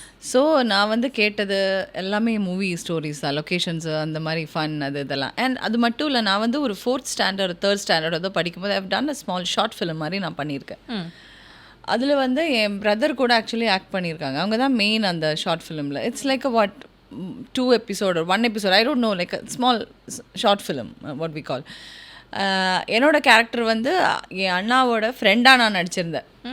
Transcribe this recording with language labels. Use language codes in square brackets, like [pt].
[ta] So நான் வந்து கேட்டது எல்லாமே மூவி ஸ்டோரிஸ் தான், லொக்கேஷன்ஸு அந்த மாதிரி ஃபன் இதெல்லாம். அண்ட் அது மட்டும் இல்லை, நான் வந்து ஒரு 4th standard 3rd standard ஏதோ படிக்கும்போது [en] I've done a small short film [ta] மாதிரி நான் பண்ணியிருக்கேன். அதில் வந்து என் பிரதர் கூட ஆக்சுவலி ஆக்ட் பண்ணியிருக்காங்க. அவங்க தான் மெயின் அந்த ஷார்ட் ஃபிலிமில். [en] It's like a 2 episode or 1 episode, I don't know, like a small short film, what we call. [ta] என்னோட கேரக்டர் வந்து என் அண்ணாவோட ஃப்ரெண்டாக நான் நடிச்சிருந்தேன்.